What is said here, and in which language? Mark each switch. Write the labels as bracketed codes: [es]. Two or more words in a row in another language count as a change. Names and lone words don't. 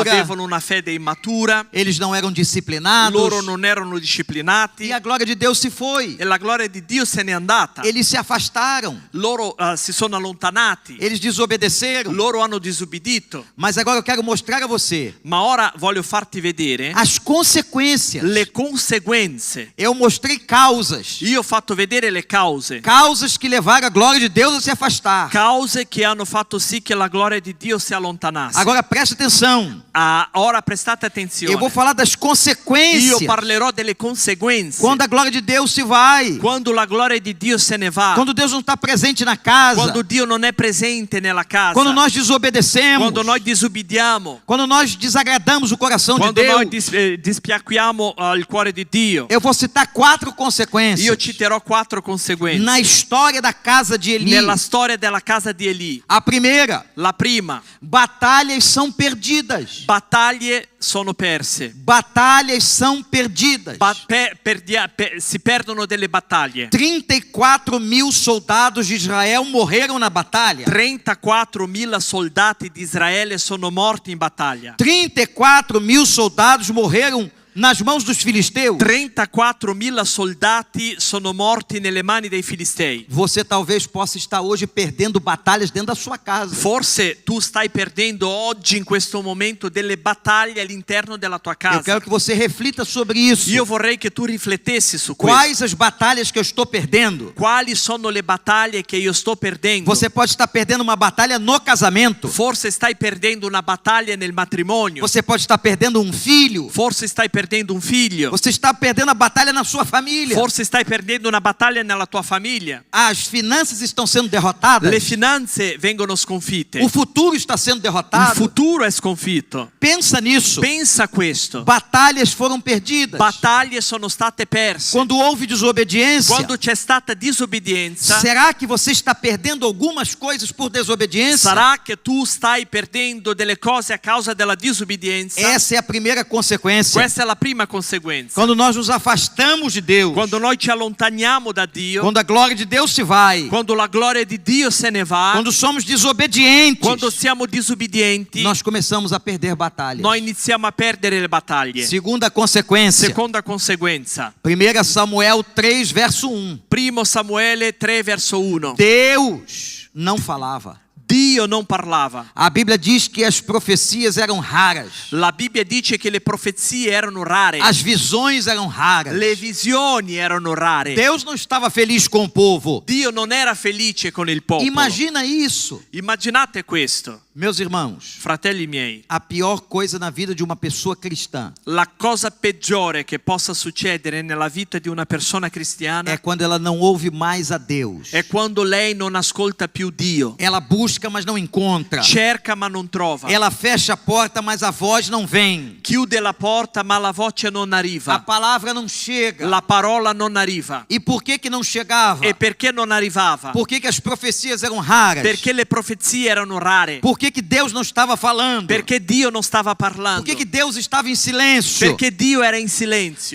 [it] avevano una fede immatura, [pt] eles não eram disciplinados. [it] loro non erano disciplinati [pt] E a glória de Deus se foi. [it] e la gloria di Dio se n'è andata. [pt] Eles se afastaram, [it] Loro si sono allontanati, [pt] eles desobedeceram. [it] loro hanno disubbidito. [pt] Mas agora eu quero mostrar a você [it] Ma ora voglio farti vedere [pt] as consequências. [it] le conseguenze. [pt] Eu mostrei causas. [it] Io ho fatto vedere le cause. [pt] Causas que levaram a glória de Deus a se afastar. [it] Cause che hanno fatto sì che la gloria di Dio si allontanasse. [pt] Agora preste atenção. [it] Ora prestate attenzione. [pt] Eu vou falar das [it] Io [pt] consequências. [it] parlerò delle conseguenze. [pt] Quando a glória de Deus se vai. [it] Quando la gloria di Dio se ne va. [pt] Quando Deus não está presente na casa. [it] Quando Dio non è presente nella casa. [pt] Quando nós desobedecemos. [it] Quando noi disubbidiamo. [pt] Quando nós desagradamos o coração de [it] Quando noi [pt] Deus. [it] dispiacquiamo il cuore di Dio. [pt] Eu vou citar 4 consequências. [it] Io citerò 4 conseguenze. [pt] Na história da casa de Eli. [it] Nella storia della casa di Eli. [pt] A primeira, [it] La prima, [pt] batalhas são perdidas. [it] battaglie sono perse. [pt] Batalhas são perdidas. [it] Si perdono delle battaglie. [pt] 34.000 soldados de Israel morreram na batalha. [it] 34.000 soldati di Israele sono morti in battaglia. [pt] 34.000 soldados morreram nas mãos dos filisteus. [it] 34.000 soldati sono morti nelle mani dei filistei. [pt] Você talvez possa estar hoje perdendo batalhas dentro da sua casa. [it] Forse tu stai perdendo oggi in questo momento delle battaglie all'interno della tua [pt] Eu [it] casa. [pt] quero que você reflita sobre isso. [it] Io vorrei che tu riflettessi su questo. [pt] Quais as batalhas que eu estou perdendo? [it] Quali sono le battaglie che io sto perdendo? [pt] Você pode estar perdendo uma batalha no casamento. [it] Forse stai perdendo una battaglia nel matrimonio. [pt] Você pode estar perdendo um filho. [it] Forse stai perdendo perdendo un figlio. [pt] Você está perdendo a batalha na sua família. [it] Forse stai perdendo una battaglia nella tua famiglia. [pt] As finanças estão sendo derrotadas. [it] Le finanze vengono sconfitte. [pt] O futuro está sendo [it] Il [pt] derrotado. [it] futuro è sconfitto. [pt] Pensa nisso. [it] Pensa a questo. [pt] Batalhas foram perdidas. [it] Battaglie sono state perse. [pt] Quando houve desobediência, [it] Quando c'è stata disobbedienza, [pt] será que você está perdendo algumas coisas por desobediência? [it] sarà che tu stai perdendo delle cose a causa della disobbedienza? [pt] Essa é a primeira consequência. [it] Questa è la prima conseguenza. [pt] Quando nós nos afastamos de Deus, [it] Quando noi ci allontaniamo da Dio, [pt] quando a glória de Deus se vai, [it] quando la gloria di Dio se ne va, [pt] quando somos desobedientes, [it] quando siamo disobbedienti, [pt] nós começamos a perder batalhas. [it] noi iniziamo a perdere le battaglie. [pt] Segunda consequência, [it] Seconda conseguenza. [pt] 1 Samuel 3, verso 1. [it] Primo Samuele 3 verso 1. [pt] Deus não falava. [it] Dio non parlava. [pt] A Bíblia diz que as profecias eram raras. [it] La Bibbia dice che le profezie erano rare. [pt] As visões eram raras. [it] Le visioni erano rare. [pt] Deus não estava feliz com o povo. [it] Dio non era felice con il popolo. [pt] Imagina isso. [it] Immaginate questo, [pt] Meus irmãos, [it] fratelli miei. [pt] a pior coisa na vida de uma pessoa cristã [it] La cosa peggiore che possa succedere nella vita di una persona cristiana [pt] é quando ela não ouve mais a Deus. [it] è quando lei non ascolta più Dio. [pt] Ela busca, mas não encontra. [it] Cerca ma non trova. [pt] Ela fecha a porta, mas a voz não vem. [it] Chiude la porta ma la voce non [pt] A [it] arriva. [pt] palavra não chega. [it] La parola non arriva. [pt] E por que que não chegava? [it] E perché non arrivava? [pt] Por que que as profecias eram raras? [it] Perché le profezie erano rare. [pt] Por que que Deus não estava falando? [it] Perché Dio non stava parlando. [pt] Por que que Deus estava em silêncio? [it] Perché Dio era in silenzio.